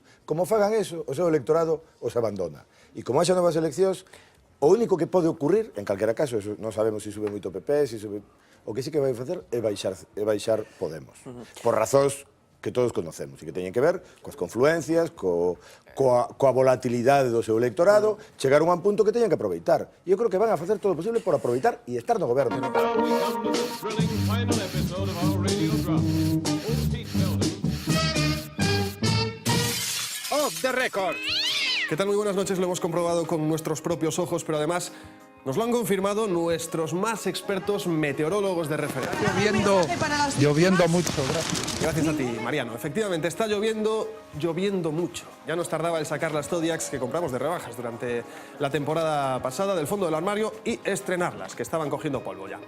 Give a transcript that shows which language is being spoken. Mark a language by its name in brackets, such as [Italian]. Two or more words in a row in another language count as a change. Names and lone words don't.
[Galician] Como fagan eso, o seu electorado os abandona. E como haxa novas eleccións, o único que pode ocurrir, en calquera caso, eso, non sabemos se sube moito o PP, se sube... O que sí que vai facer é baixar Podemos. Por razóns que todos conocemos e que teñen que ver coas confluencias, coa volatilidade do seu electorado, chegar a un punto que teñen que aproveitar. E eu creo que van a facer todo o posible por aproveitar e estar no goberno. [English] Off the record. [Spanish] ¿Qué tal? Muy buenas noches. Lo hemos comprobado con nuestros propios ojos, pero además nos lo han confirmado nuestros más expertos meteorólogos de referencia. Lloviendo mucho, gracias. Gracias a ti, Mariano. Efectivamente, está lloviendo mucho. Ya nos tardaba el sacar las Zodiacs que compramos de rebajas durante la temporada pasada del fondo del armario y estrenarlas, que estaban cogiendo polvo ya.